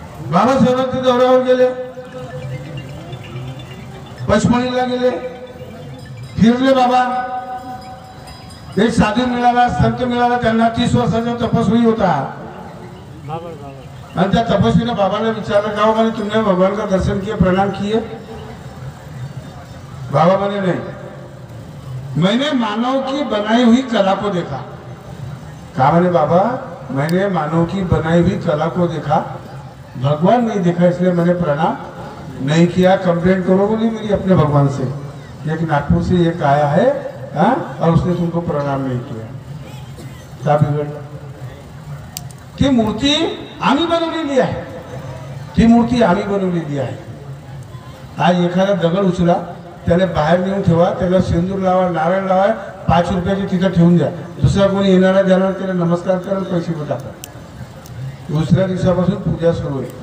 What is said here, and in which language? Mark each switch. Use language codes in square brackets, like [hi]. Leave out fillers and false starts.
[mr] बाबासाहेब ते दौऱ्यावर गेले, पचमणीला गेले, फिरले बाबा. एक साधू मिळाला, संत मिळाला, त्यांना 30 वर्षाचा तपस्वी होता. आणि त्या तपस्वीने बाबाने विचारलं, गाव म्हणे [hi] तुमने भगवान का दर्शन किया, प्रणाम किए? [mr] बाबा म्हणे [hi] नहीं, मैंने मानव की बनाई हुई कला को देखा. कहा मैंने बाबा, मैंने मानव की बनाई हुई कला को देखा, भगवान नहीं देखा, इसलिए मैंने प्रणाम नहीं किया. कंप्लेंट करो बोली मेरी अपने भगवान से, एक नागपुर से एक आया है और उसने तुमको प्रणाम नहीं किया. क्या बिगड़ला? [mr] ती मूर्ती आम्ही बनवलेली आहे, ती मूर्ती आम्ही बनवलेली आहे. आज एखादा दगड उचला, त्याला बाहेर नेऊन ठेवा, त्याला सिंदूर लावा, नारळ लावा, 5 रुपयाचे तिथं ठेवून द्या. दुसरा कोणी येणारा जाणार त्याला नमस्कार करा, पैसे पण टाका. दुसऱ्या दिवसापासून पूजा सुरू होईल.